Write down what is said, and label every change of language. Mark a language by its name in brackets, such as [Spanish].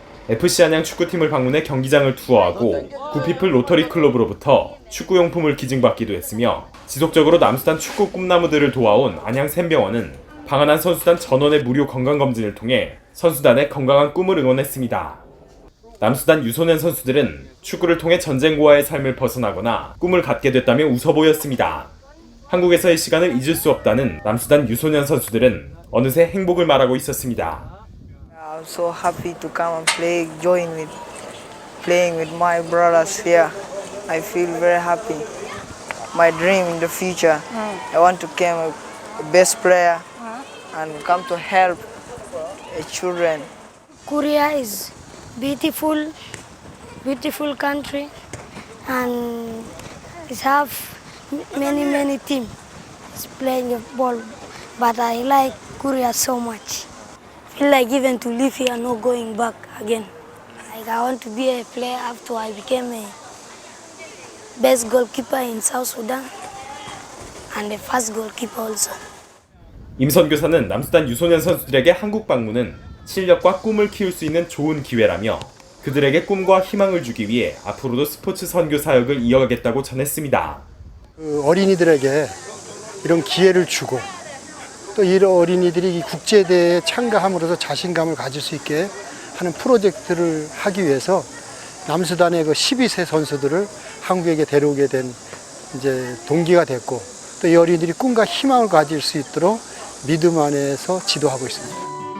[Korean] FC 안양 축구팀을 방문해 경기장을 투어하고 구피플 로터리 클럽으로부터 축구용품을 기증받기도 했으며 지속적으로 남수단 축구 꿈나무들을 도와온 안양 샘병원은 방한한 선수단 전원의 무료 건강검진을 통해 선수단의 건강한 꿈을 응원했습니다. 남수단 유소년 선수들은 축구를 통해 전쟁고아의 삶을 벗어나거나 꿈을 갖게 됐다며 웃어 보였습니다. 한국에서의 시간을 잊을 수 없다는 남수단 유소년 선수들은 어느새 행복을 말하고 있었습니다. [English] I'm so happy to come and playing with my brothers here. I feel very happy. My dream in the future, I want to become a best player and come to help children. Korea is beautiful country, and it have many teams playing ball. But I like Korea so much. Feel like even to live here, not going back again. Like I want to be a player after I became a best goalkeeper in South Sudan and the first goalkeeper also. [Korean] 임 선교사는 남수단 유소년 선수들에게 한국 방문은 실력과 꿈을 키울 수 있는 좋은 기회라며 그들에게 꿈과 희망을 주기 위해 앞으로도 스포츠 선교 사역을 이어가겠다고 전했습니다. 어린이들에게 이런 기회를 주고 또 이런 어린이들이 이 국제대회에 참가함으로써 자신감을 가질 수 있게 하는 프로젝트를 하기 위해서 남수단의 그 12세 선수들을 한국에게 데려오게 된 이제 동기가 됐고 또 이 어린이들이 꿈과 희망을 가질 수 있도록 믿음 안에서 지도하고 있습니다.